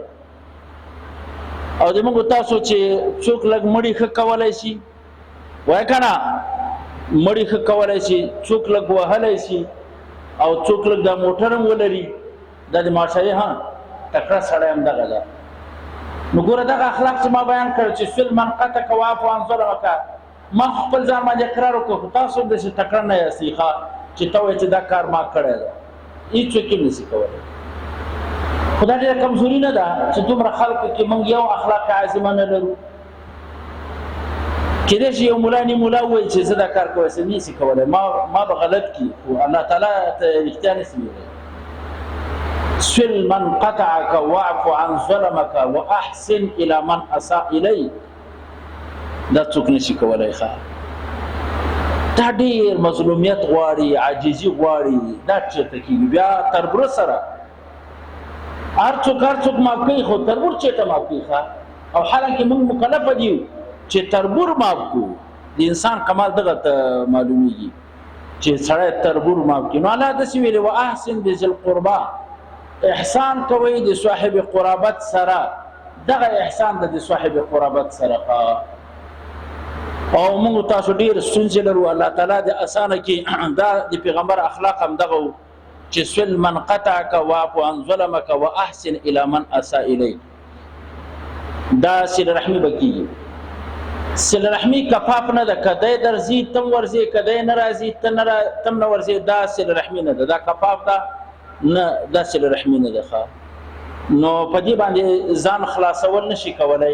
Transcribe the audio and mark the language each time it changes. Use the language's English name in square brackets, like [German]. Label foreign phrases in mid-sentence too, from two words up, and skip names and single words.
[Pashto] او د موږ تاسو چې څوک لږ مړي ښه کولی شي وایه که نه، مړي ښه کولی شي، څوک لږ وهلی شي او څوک لږ دا موټر هم ولري، دا د معاشري تکړه سړی هم دغه ده. نو ګوره دغه اخلاق چې ما بیان کړ چې [Arabic] سل من قطعک واعف عن ظلمک، [Pashto] ما خپل ځان باندې اقرار وکړو، خو تاسو هم داسې تکړه نه یاستئ چې ته وایې چې دا کار ما کړی ده. هېڅوک یې نشي کولی. خو دا ډېره کمزوري نه ده چې دومره خلکو کې موږ یو اخلاق عظیمه نه لرو. کېدای شي یو ملا مولا ووایي چې زه دا کار کوی څه نشي کولی، ما به غلط کړي، خو الله تعالی ته رښتیا نشي ویلی. [Arabic] سل من قطعك واعف عن ظلمك واحسن الى من اساء اليك. [Pashto] دا څوک نشي کولی. دا ډېر مظلومیت غواړي، عاجزي غواړي. دا چېرته کېږي بیا تربور سره هر څوک معاف کوي، خو تربور چېرته معاف کوي؟ او حالانکې موږ مکلفه دي چې تربور معاف کړو. د انسان کمال دغه ته معلومیږي چې سړی تربور معاف کړي. نو الله داسې ویلي [Arabic] واحسن بذي القربى، [Pashto] احسان کوي د صاحب قرابت سره. دغه احسان د صاحب قرابت سره. او موږ تاسو ډېر ستونزې لرو، الله تعالی د اسانه کې دا د پیغمبر اخلاق هم دغه چې [Arabic] سل من قطعک واعف عن ظلمک واحسن الى من اساء الیک. [Pashto] دا صله رحمي به کېږي. صله رحمي کفاف نه ده، کدی درځي تم ورځې، کدی نه راځي تم نه ورځې، دا صله رحمي نه ده، دا کفاف ده نه، دا صله رحمي نه ده. نو په دې باندې ځان خلاصول نشي کولی.